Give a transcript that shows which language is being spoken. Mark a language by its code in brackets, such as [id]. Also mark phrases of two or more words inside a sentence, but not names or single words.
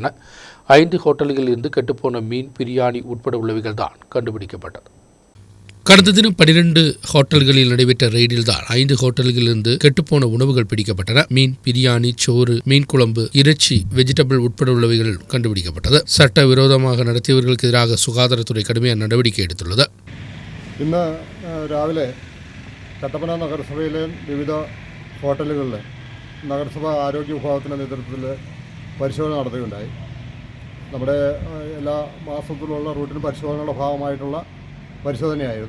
[ta] 5 ஹோட்டல்களில் இருந்து கெட்டுப்போன மீன், பிரியாணி உட்பட உள்ளவைகள் தான் கண்டுபிடிக்கப்பட்டது. கடந்த தினம் 12 ஹோட்டல்களில் நடைபெற்ற ரெய்டில் தான் 5 ஹோட்டல்களிலிருந்து கெட்டுப்போன உணவுகள் பிடிக்கப்பட்டன. மீன், பிரியாணி, சோறு, மீன் குழம்பு, இறைச்சி, வெஜிடபிள் உட்பட உள்ளவைகள் கண்டுபிடிக்கப்பட்டது. சட்ட விரோதமாக நடத்தியவர்களுக்கு எதிராக சுகாதாரத்துறை கடுமையான நடவடிக்கை எடுத்துள்ளது. [ml] ഇന്ന് രാവിലെ കട്ടപ്പന നഗരസഭയിലെ വിവിധ ഹോട്ടലുകളിൽ നഗരസഭ ആരോഗ്യ വിഭാഗത്തിൻ്റെ നേതൃത്വത്തിൽ പരിശോധന നടത്തുകയുണ്ടായി. നമ്മുടെ എല്ലാ മാസത്തിലുള്ള റൂട്ടീൻ പരിശോധനയുടെ ഭാഗമായിട്ടുള്ള പരിശോധനയായിരുന്നു.